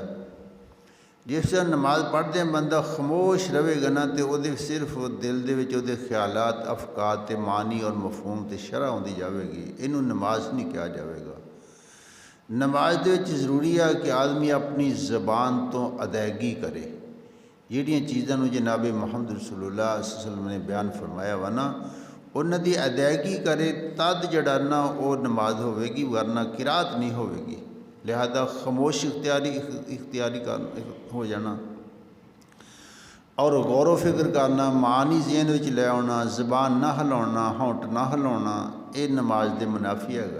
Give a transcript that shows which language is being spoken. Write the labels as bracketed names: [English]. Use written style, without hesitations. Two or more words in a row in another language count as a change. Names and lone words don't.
[Punjabi] جس طرح نماز پڑھدے بندہ خاموش رہے گا نا، تو او صرف دل دے وچ اوہدے خیالات افکار تے معانی اور مفہوم تے شرح آؤندی جائے گی، اینوں نماز نہیں کہا جائے گا. نماز دے وچ ضروری ہے کہ آدمی اپنی زبان تو ادائیگی کرے. جیہڑیاں چیزاں نوں جناب محمد رسول اللہ [Arabic] صلى الله عليه وسلم [Punjabi] نے بیان فرمایا وا نا، انہاں دی ادائیگی کرے تد جڑا نا او نماز ہووے گی، ورنہ قرأت نہیں ہووے گی. لہٰذا خاموش اختیاری ہو جانا اور غور فکر کرنا، معانی ذہن وچ لے آنا، زبان نہ ہلاؤنا، ہونٹھ نہ ہلاؤنا، یہ نماز دے منافی ہیگا.